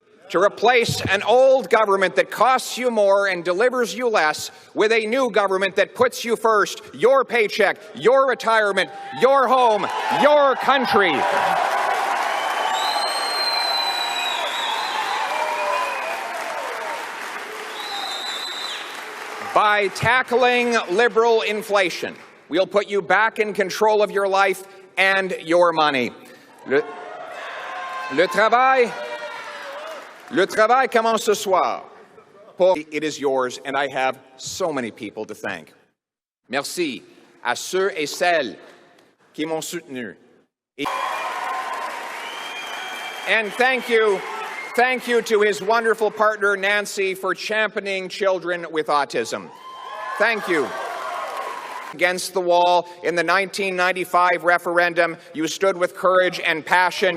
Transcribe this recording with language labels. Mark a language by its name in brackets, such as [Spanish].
[English] To replace an old government that costs you more and delivers you less with a new government that puts you first, your paycheck, your retirement, your home, your country. By tackling liberal inflation, we'll put you back in control of your life and your money. [French] Le travail commence ce soir. [English] It is yours, and I have so many people to thank. [French] Merci à ceux et celles qui m'ont soutenu. [English] And thank you to his wonderful partner, Nancy, for championing children with autism. Thank you. Against the wall in the 1995 referendum, you stood with courage and passion.